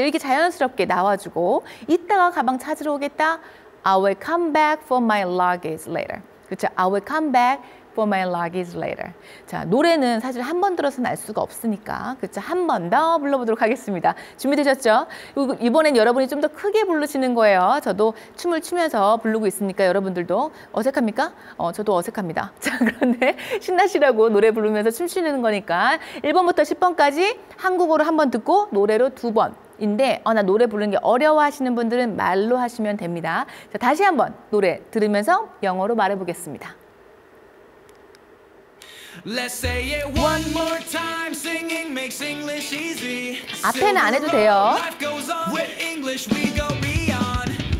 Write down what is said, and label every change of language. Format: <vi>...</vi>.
<ko>이렇게 자연스럽게 나와주고 이따가 가방 찾으러 오겠다.</ko> <en>I will come back for my luggage later.</en> <ko>그렇죠?</ko> <en>I will come back for my luggage later.</en> <ko>자, 노래는 사실 한 번 들어서는 알 수가 없으니까 그렇죠? 한 번 더 불러보도록 하겠습니다. 준비되셨죠? 이번엔 여러분이 좀 더 크게 부르시는 거예요. 저도 춤을 추면서 부르고 있으니까 여러분들도 어색합니까? 저도 어색합니다. 자, 그런데 신나시라고 노래 부르면서 춤추는 거니까 1번부터 10번까지 한국어로 한 번 듣고 노래로 2번 인데 나 노래 부르는 게 어려워하시는 분들은 말로 하시면 됩니다. 자, 다시 한번 노래 들으면서 영어로 말해보겠습니다.</ko> <en>Let's say it one more time. Singing makes English easy.</en> <ko>앞에는 안 해도 돼요.</ko> <en>Life goes on. With English we go beyond.</en>